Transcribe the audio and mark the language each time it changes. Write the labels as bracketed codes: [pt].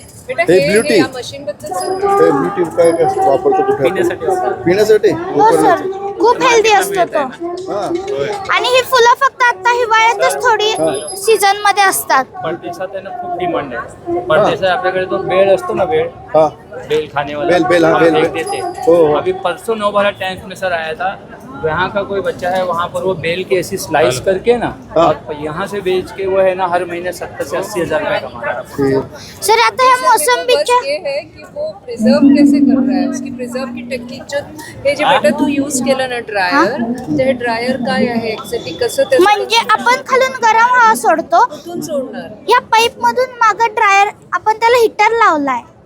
[mr] हे ब्ल्युटी, हे ब्ल्युटी काय वापरतो कुठे? पिण्यासाठी. हो सर, खूप हेल्दी असतो तो. आणि ही फुलं फक्त आता हिवाळ्यातच थोडी सीझन मध्ये असतात. परदेशात आहे ना खूप डिमांड आहे. परदेशात आपल्याकडे तो बेल असतो ना, [hi] बेल खाने वाला, [mr] बेल देते. हो. [hi] अभी परसों 9 टैंक में सर आया था, यहाँ का कोई बच्चा है, वहाँ पर वो बेल की ऐसी स्लाइस करके ना और यहाँ से बेच के वो है ना हर महीने 70 से 80 हज़ार रुपये कमा रहा है. [mr] सर आता हे मोसंबीच्या [hi] ये है की वो प्रिझर्व कैसे कर रहा है, उसकी प्रिझर्व की टेक्निक जो [mr] हे जे बेटा तू यूज केलं ना ड्रायर, ते ड्रायर काय आहे एक्झॅक्टली कसं ते? म्हणजे आपण खालून गरम हवा सोडतो, कुठून सोडणार? या पाईप मधून मागं ड्रायर आपण त्याला हीटर लावलाय.